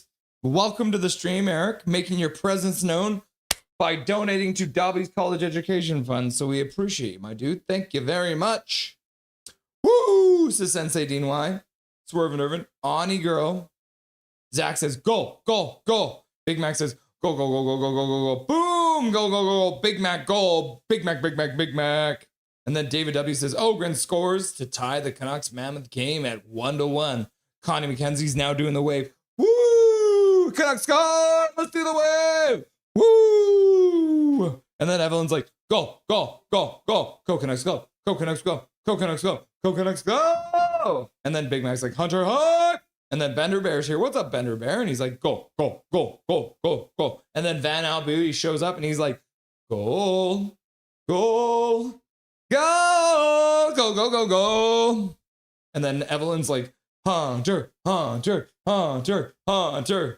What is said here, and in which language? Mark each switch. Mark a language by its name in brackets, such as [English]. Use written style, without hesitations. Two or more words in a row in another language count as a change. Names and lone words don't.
[English] Welcome to the stream, Eric, making your presence known by donating to Dobby's College Education Fund. So we appreciate you, my dude. Thank you very much. Woo! Says Sensei Dean Y. Swervin' Irvin. Ani girl. Zach says, go, go, go. Big Mac says, go, go, go, go, go, go, go, go. Boom! Go, go, go, go. Big Mac, goal. Big Mac, Big Mac, Big Mac. And then David W. says, Ogren scores to tie the Canucks Mammoth game at 1-1. Connie McKenzie's now doing the wave. Woo! Canucks score! Let's do the wave! Woo! And then Evelyn's like, go, go, go, go, go, Canucks, go, go, Canucks, go, go, Canucks, go, go, Canucks, go. And then Big Mac's like, Hunter, Hunt. And then Bender Bear's here. What's up, Bender Bear? And he's like, go, go, go, go, go, go. And then Van Albury shows up and he's like, goal, goal, go, go, go, go, go. And then Evelyn's like, Hunter, Hunter, Hunter, Hunter.